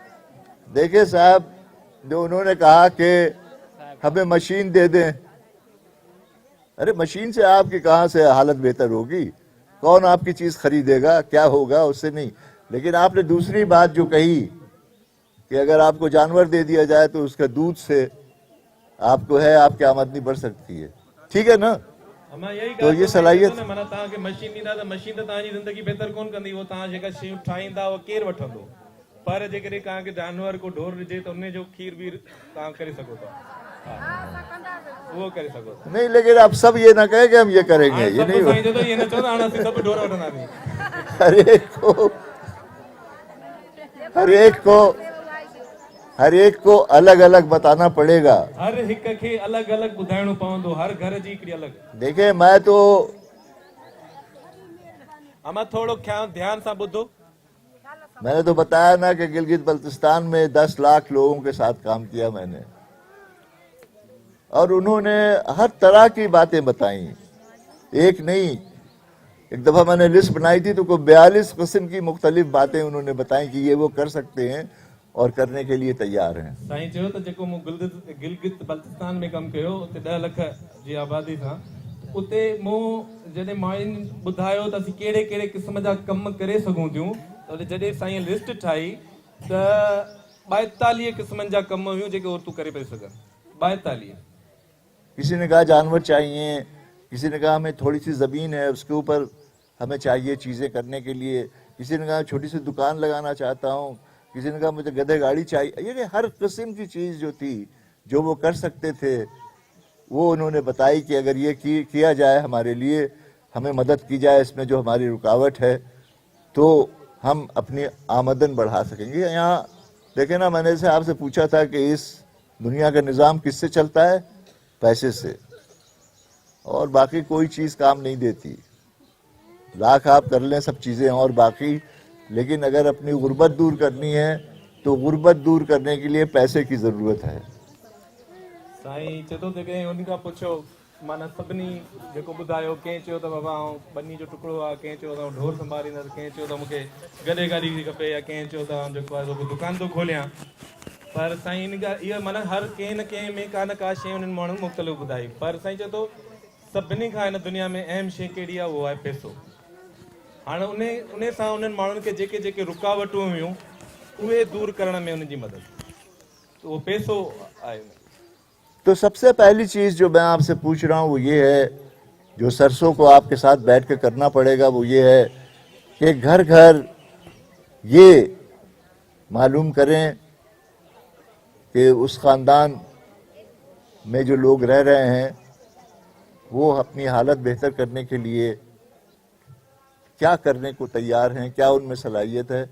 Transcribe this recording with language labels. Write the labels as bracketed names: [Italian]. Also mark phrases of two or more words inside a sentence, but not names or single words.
[Urdu] دیکھیے صاحب، جو انہوں نے کہا کہ ہمیں مشین دے دیں، ارے مشین سے آپ کی کہاں سے حالت بہتر ہوگی، کون آپ کی چیز خریدے گا، کیا ہوگا اس سے نہیں. لیکن آپ نے دوسری بات جو کہی کہ اگر آپ کو جانور دے دیا جائے تو اس کا دودھ سے آپ کو ہے آپ کی آمدنی بڑھ سکتی ہے، ٹھیک ہے نا. تو یہ صلاحیت [Sindhi] माना तव्हांखे मशीन ॾींदा त मशीन त तव्हांजी ज़िंदगी बहितर कोन कंदी, उहो तव्हां जेका शयूं ठाहींदा उहो केरु वठंदो। पर जेकॾहिं तव्हांखे जानवर को ढोर ॾिजे त उन जो खीर बि तव्हां करे सघो था, वो करे सको [Urdu] نہیں. لیکن آپ سب یہ نا کہے کہ ہم یہ کریں گے، یہ نہیں ہو. [Sindhi] तो ये न चो ना हम सब ढोर वठंदा नहीं। [Urdu] ہر ایک کو الگ الگ بتانا پڑے گا. ہر ایک کے [Sindhi] अलग अलग बुधाइणो पवंदो, हर घर जी हिकिड़ी अलग। [Urdu] دیکھیے، میں تو [Sindhi] अमा थोड़ो ध्यान सां ॿुधो। [Urdu] میں نے تو بتایا نا کہ گلگت بلتستان میں 10 لاکھ لوگوں کے ساتھ کام کیا میں نے، اور انہوں نے ہر طرح کی باتیں بتائی، ایک نہیں. ایک دفعہ میں نے لسٹ بنائی تھی تو کوئی 42 قسم کی مختلف باتیں انہوں نے بتائی کہ یہ وہ کر سکتے ہیں اور کرنے کے لیے تیار ہیں. [Sindhi] साईं चयो त जेको मूं गिलगित बल्तिस्तान में कमु कयो, उते 10 लख जी आबादी सां, उते मूं जॾहिं मायुनि ॿुधायो त असीं कहिड़े कहिड़े क़िस्म जा कम करे सघूं थियूं, त जॾहिं साईं लिस्ट ठाही त 42 क़िस्मनि जा कम हुयूं जेके औरतूं करे पई सघनि। 42। [Urdu] کسی نے کہا جانور چاہیے، کسی نے کہا ہمیں تھوڑی سی زمین ہے اس کے اوپر ہمیں چاہیے چیزیں کرنے کے لیے، کسی نے کہا چھوٹی سی دکان لگانا چاہتا ہوں، کسی نے کہا مجھے گدھے گاڑی چاہیے. یہ ہر قسم کی چیز جو تھی جو وہ کر سکتے تھے وہ انہوں نے بتائی کہ اگر یہ کیا جائے، ہمارے لیے ہمیں مدد کی جائے، اس میں جو ہماری رکاوٹ ہے تو ہم اپنی آمدن بڑھا سکیں گے. यहाँ دیکھیں نا، میں نے سے آپ سے پوچھا تھا کہ اس دنیا کا نظام کس سے چلتا ہے؟ پیسے سے، اور باقی کوئی چیز کام نہیں دیتی. لاکھ آپ کر لیں سب چیزیں اور باقی، لیکن اگر اپنی غربت دور کرنی ہے تو غربت دور کرنے کے لیے پیسے کی ضرورت ہے. [Sindhi] साईं चए थो जेके उन खां पुछो माना सभिनी जेको ॿुधायो, कंहिं चयो त बाबा आउं बनी जो टुकड़ो आहे, कंहिं चयो त ढोर संभालींदुसि, कंहिं चयो त मूंखे गॾे गाॾी खपे, या कंहिं चयो त जेको आहे सो दुकान थो खोलियां. पर साईं इन ॻाल्हि इहा माना हर कंहिं न कंहिं में का न का शइ उन्हनि माण्हुनि मुख़्तलिफ़ ॿुधाई. पर साईं चए थो सभिनी खां हिन दुनिया में अहम शइ कहिड़ी आहे, उहो आहे पैसो. हाणे उन सां उन्हनि माण्हुनि खे जेके जेके रुकावटूं हुयूं उहे दूर करण में उनजी मदद, तो वो पैसो आहे. [Urdu] تو سب سے پہلی چیز جو میں آپ سے پوچھ رہا ہوں وہ یہ ہے، جو سرسوں کو آپ کے ساتھ بیٹھ کے کرنا پڑے گا، وہ یہ ہے کہ گھر گھر یہ معلوم کریں کہ اس خاندان میں جو لوگ رہ رہے ہیں وہ اپنی حالت بہتر کرنے کے لیے کیا کرنے کو تیار ہیں، کیا ان میں صلاحیت ہے.